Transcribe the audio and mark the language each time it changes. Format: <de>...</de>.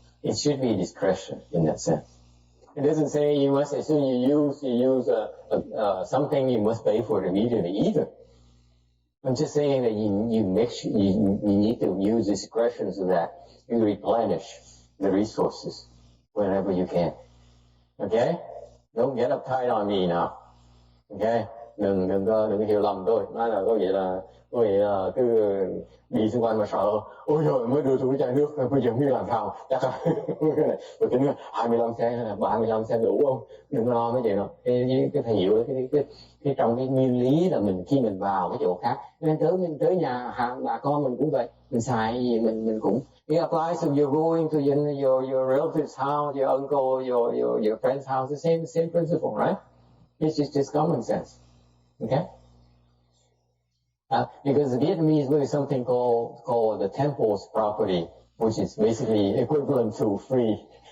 <en>It should be discretion in that sense. It doesn't say you must, as soon as you use something, you must pay for it immediately either. I'm just saying that you make sure you need to use discretion so that you replenish the resources whenever you can. Okay? Don't get uptight on me now.</en> <vi>Okay? Đừng hiểu lầm tôi. Nói là có nghĩa là cứ đi xung quanh mà sợ. Ôi trời, mới đưa tôi chai nước, bây giờ biết làm sao. Chắc là tôi tính 25 cent hay là 35 cent đủ không? Đừng lo mấy chuyện đó. Cái thầy hiểu cái trong cái nguyên lý là mình khi mình vào cái chỗ khác, mình tới nhà bà con mình cũng vậy, mình xài gì mình cũng.</vi> <en>It applies to you're going to your relative's house, your uncle, your friend's house, the same principle, right? It's just common sense. Okay? Because the Vietnamese use something called the temple's property, which is basically equivalent to free.</en>